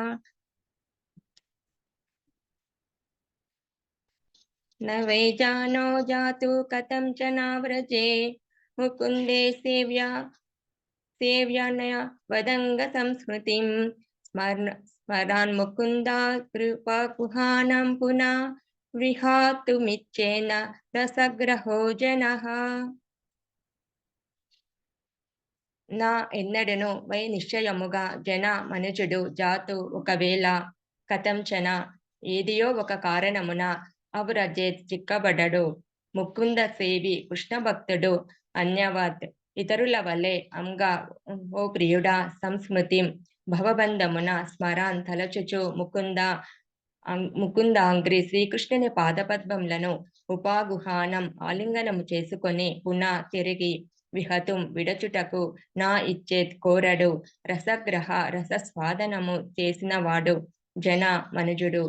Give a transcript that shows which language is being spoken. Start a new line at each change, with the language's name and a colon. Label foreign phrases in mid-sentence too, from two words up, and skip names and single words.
Sanskrit: न वै जानो जातु कथं च नाव्रजे मुकुन्दे सेव्यानया वदङ्ग संस्मृतिं स्मरान् मुकुन्दा कृपाकुहानं पुनः विहातुमिच्छेन रसग्रहो जनः।
Telugu: నా ఎన్నడను వై నిశ్చయముగా జన మనుజుడు జాతు ఒకవేళ కథంచన ఏదియో ఒక కారణమున అవ్రజే చిక్కబడడు ముకుంద సేవి కృష్ణ భక్తుడు అన్యవత్ ఇతరుల వలె అంగా ఓ ప్రియుడా సంస్మృతిం భవబంధమున స్మరాన్ తలచుచు ముకుందాంగ్రి శ్రీకృష్ణుని పాదపద్మములను ఉపాగుహానం ఆలింగనము చేసుకొని పునః తిరిగి విహతుం విడచుటకు నా ఇచ్చేత్ కోరడు రసగ్రహ రసస్వాదనము చేసినవాడు జన మనుజుడు.